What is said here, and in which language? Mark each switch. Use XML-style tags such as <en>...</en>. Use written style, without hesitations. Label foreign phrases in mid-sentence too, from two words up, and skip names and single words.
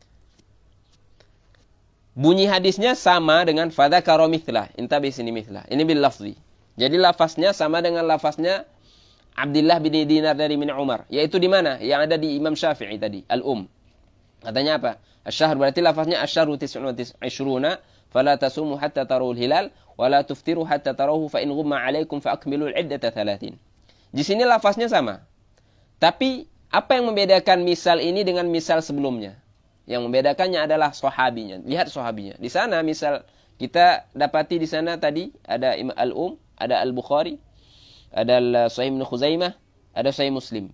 <id>Bunyi hadisnya sama dengan</id> <ar>فذكر مثله.</ar> <id>Intabi sini mithlah. Ini</id> <ar>باللفظ.</ar> <id>Jadi lafaznya sama dengan lafaznya Abdullah bin Dinar dari Ibn Umar. Yaitu di mana? Yang ada di Imam Syafi'i tadi, Al-Um. Katanya apa? Asy-syahr berarti lafaznya</id> <ar>الشهر 29 فلا تصوموا حتى تروا الهلال ولا تفطروا حتى تروه فإن غم عليكم فأكملوا العدة 30.</ar> <id>Di sini lafaznya sama. Tapi apa yang membedakan misal ini dengan misal sebelumnya? Yang membedakannya adalah sahabinya. Lihat sahabinya. Di sana misal kita dapati di sana tadi ada Al-Um, ada Al-Bukhari, ada Sahih Ibnu Khuzaimah, ada Sahih Muslim.</id>